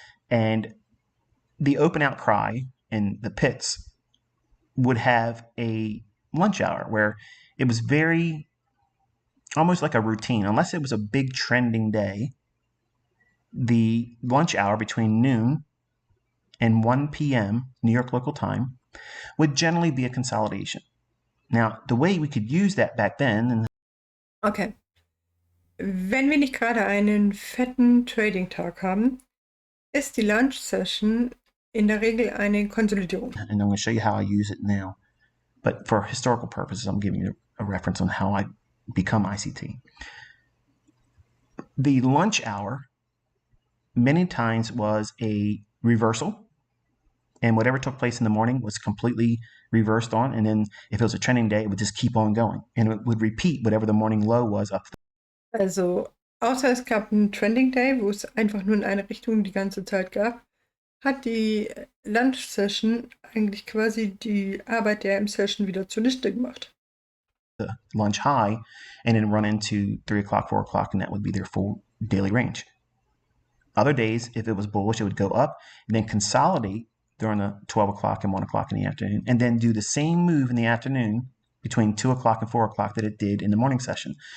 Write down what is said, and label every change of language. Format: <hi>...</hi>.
<en>And the open outcry in the pits would have a lunch hour where it was very, almost like a routine. Unless it was a big trending day, the lunch hour between noon and 1 p.m. New York local time would generally be a consolidation. Now, the way we could use that back then... Okay.</en> <de>Wenn wir nicht gerade einen fetten Trading-Tag haben, ist die Lunch-Session in der Regel eine Konsolidierung.</de> <en>And I'm going to show you how I use it now. But for historical purposes, I'm giving you a reference on how I become ICT. The lunch hour many times was a reversal, and whatever took place in the morning was completely reversed on, and then if it was a trending day, it would just keep on going, and it would repeat whatever the morning low was up.</en> <de>Also, außer es gab einen Trending Day, wo es einfach nur in eine Richtung die ganze Zeit gab, hat die Lunch-Session eigentlich quasi die Arbeit der AM-Session wieder zunichte gemacht.</de> <en>The lunch high, and then run into 3 o'clock, 4 o'clock, and that would be their full daily range. Other days, if it was bullish, it would go up and then consolidate during the 12 o'clock and 1 o'clock in the afternoon, and then do the same move in the afternoon between 2 o'clock and 4 o'clock that it did in the morning session.</en>